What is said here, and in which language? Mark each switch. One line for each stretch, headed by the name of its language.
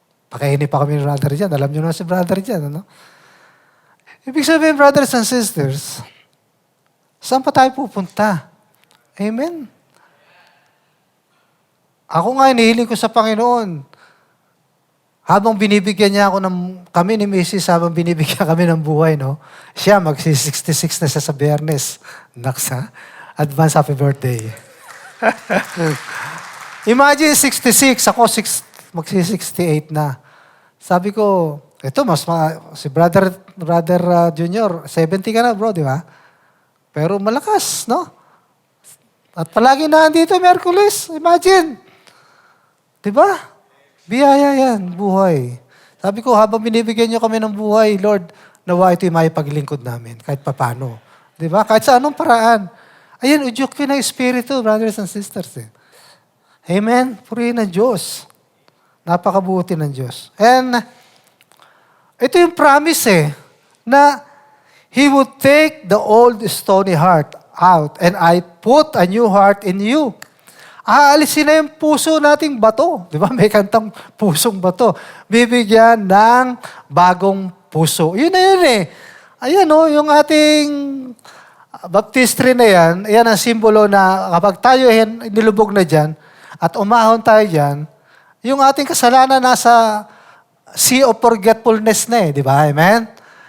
Filipino: Pakaini pa kami ni Brother Jan. Alam nyo na si Brother Jan, Ibig sabihin,
English: brothers and sisters,
Filipino: saan pa tayo pupunta? Amen? Ako nga, inihiling ko sa Panginoon. Habang binibigyan niya kami ni Mrs., habang binibigyan kami ng buhay, siya, magsi-66 na siya sa Biyernes.
English: Naksa, advance happy birthday.
Filipino: Imagine 66, ako magsi-68 na. Sabi ko, si Brother Junior, 70 ka na bro, di ba? Pero malakas, no? At palagi na andito, Merkulis, imagine. Di ba? Biyaya yan, buhay. Sabi ko, habang binibigyan niyo kami ng buhay, Lord, nawa ito'y may paglingkod namin, kahit papano. Di ba? Kahit sa anong paraan. Ayan, udyok ko ng Espiritu,
English: brothers and sisters.
Filipino: Amen? Purihin ng Diyos. Napakabuti ng Diyos.
English: And,
Filipino: ito yung
English: promise na He would take the old stony heart out and I put a new heart in you.
Filipino: Aalisin na yung puso nating bato. Di ba? May kantang pusong bato. Bibigyan ng bagong puso. Yun na yun eh. Ayan yung ating baptistry na yan ang simbolo na kapag tayo nilubog na dyan at umahon tayo dyan, yung ating kasalanan nasa
English: sea of forgetfulness
Filipino: na di ba? Amen?